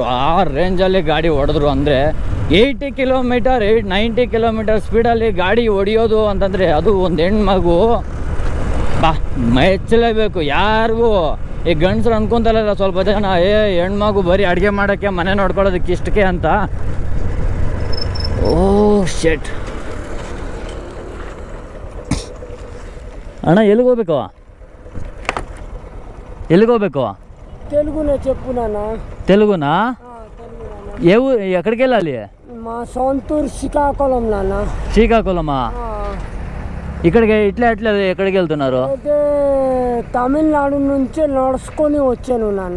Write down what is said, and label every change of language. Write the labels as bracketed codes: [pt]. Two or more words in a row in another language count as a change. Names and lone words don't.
[kn] ಆ ರೇಂಜಲ್ಲಿ ಗಾಡಿ ಹೊಡೆದ್ರು ಅಂದರೆ 80 ಕಿಲೋಮೀಟರ್ 90 ಕಿಲೋಮೀಟರ್ ಸ್ಪೀಡಲ್ಲಿ ಗಾಡಿ ಹೊಡೆಯೋದು ಅಂತಂದರೆ ಅದು ಒಂದು ಹೆಣ್ಮಗು ಬಾ ಮೆಚ್ಚಲೇಬೇಕು. ಯಾರಿಗೂ ಈ ಗಂಡಸ್ರು ಅನ್ಕೊಂತಲ್ಲ ಸ್ವಲ್ಪ ಜನ, ಹೆಣ್ಮಗು ಬರೀ ಅಡುಗೆ ಮಾಡೋಕ್ಕೆ ಮನೆ ನೋಡ್ಕೊಳ್ಳೋದಕ್ಕೆ ಇಷ್ಟಕ್ಕೆ ಅಂತ. ಓ ಶೆಟ್ ಅಣ್ಣ ಎಲ್ಲಿಗೋಗ್ಬೇಕು? [te] తెలుగునే చెప్పు నాన్న. తెలుగునా? ఏ ఊరు ఎక్కడికి వెళ్ళాలి? మా సొంతూరు శ్రీకాకుళం నాన్న. శ్రీకాకుళమా? ఇక్కడికి ఇట్లా ఎక్కడికి వెళ్తున్నారు? అయితే తమిళనాడు నుంచి నడుచుకొని వచ్చాను నాన్న.